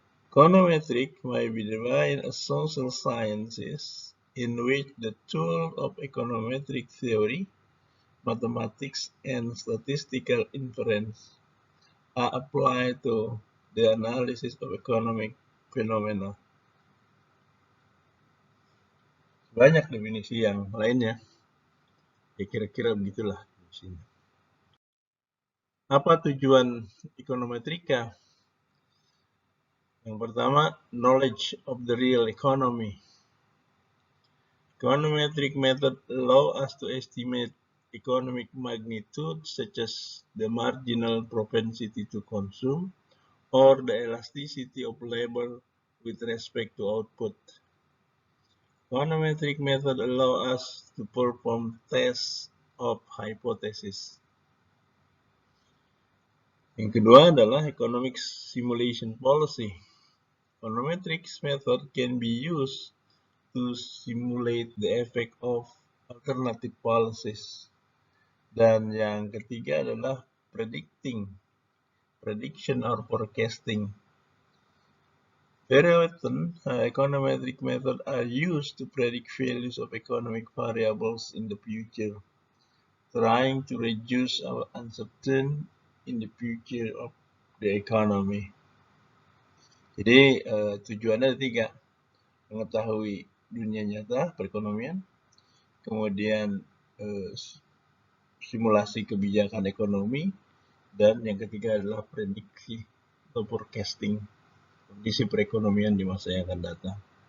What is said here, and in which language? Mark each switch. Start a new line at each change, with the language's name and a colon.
English: Econometrics may be defined as social sciences in which the tools of econometric theory, mathematics, and statistical inference are applied to the analysis of economic phenomena.
Indonesian: Banyak definisi yang lainnya. Ya kira-kira begitulah definisinya. Apa tujuan ekonometrika? Yang pertama,
English: knowledge of the real economy. Econometric method allow us to estimate economic magnitude such as the marginal propensity to consume or the elasticity of labor with respect to output. Econometric method allow us to perform tests of hypothesis.
Indonesian: Yang kedua adalah
English: economic simulation policy. Econometrics method can be used to simulate the effect of alternative policies.
Indonesian: Dan yang ketiga adalah
English: prediction or forecasting. Very often, econometric methods are used to predict values of economic variables in the future, trying to reduce our uncertainty in the future of the economy.
Indonesian: Jadi tujuannya ada tiga, mengetahui dunia nyata perekonomian, kemudian simulasi kebijakan ekonomi, dan yang ketiga adalah prediksi atau forecasting kondisi perekonomian di masa yang akan datang.